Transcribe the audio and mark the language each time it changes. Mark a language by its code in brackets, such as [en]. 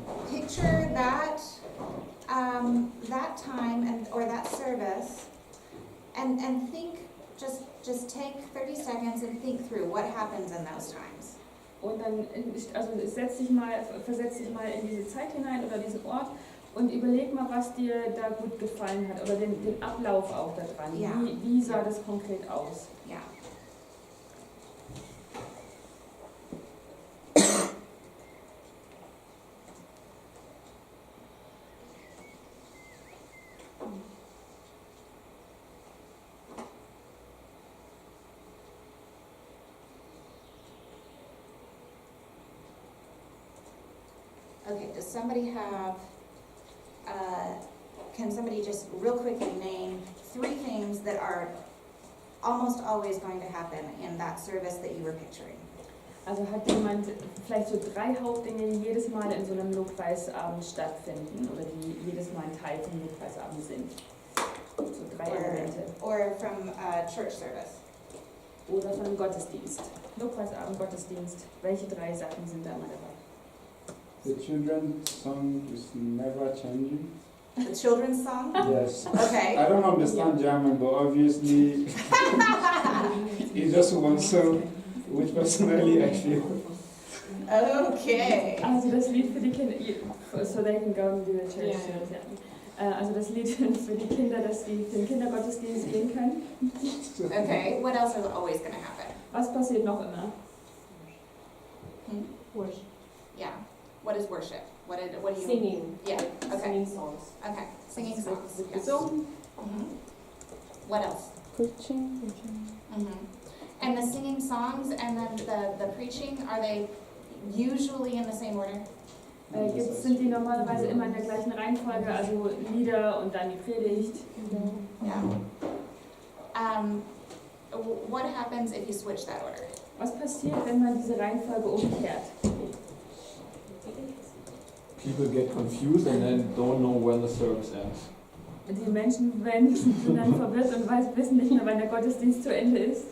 [en] Picture that time or that service, and think. Just take 30 seconds and think through what happens in those times. [de] Und dann versetz dich mal in diese Zeit hinein oder diesen Ort und überleg mal, was dir da gut gefallen hat oder den Ablauf auch da dran. Ja. Wie sah das konkret aus? [en] Yeah. Okay, does somebody have, can somebody just real quickly name 3 things that are almost always going to happen in that service that you were picturing? [de] Also hat jemand vielleicht so 3 Hauptdinge, die jedes Mal in so einem Lobpreisabend stattfinden oder die jedes Mal ein Teil vom Lobpreisabend sind? So 3 Elemente. [en] Or from church service? [de] Oder von einem Gottesdienst. Lobpreisabend, Gottesdienst. Welche 3 Sachen sind da immer dabei? [en] The children's song is never changing. The children's song? Yes. Okay. I don't understand German, but obviously it's just one song, which personally I feel. Okay. [de] Also das Lied für die Kinder, [en] so they can go and do the church [de] Ja, [en] service, ja. [de] Also das Lied für die Kinder, dass die für den Kindergottesdienst gehen können. [en] Okay. What else is always going to happen? [de] Was passiert noch immer? [en] Worship. Yeah. What is worship? What do you? Singing. Yeah. Okay. Singing songs. Okay. Singing [de] Es [en] songs. [de] wird [en] Yes. [de] gesungen. [en] What else? Preaching. And the singing songs and then the preaching, are they usually in the same order? [de] Sind die normalerweise immer in der gleichen Reihenfolge, also Lieder und dann die Predigt. [en] Yeah. What happens if you switch that order? [de] Was passiert, wenn man diese Reihenfolge umkehrt? [en] People get confused and then don't know when the service ends. [de] Die Menschen sind dann verwirrt und wissen nicht mehr, wann der Gottesdienst zu Ende ist.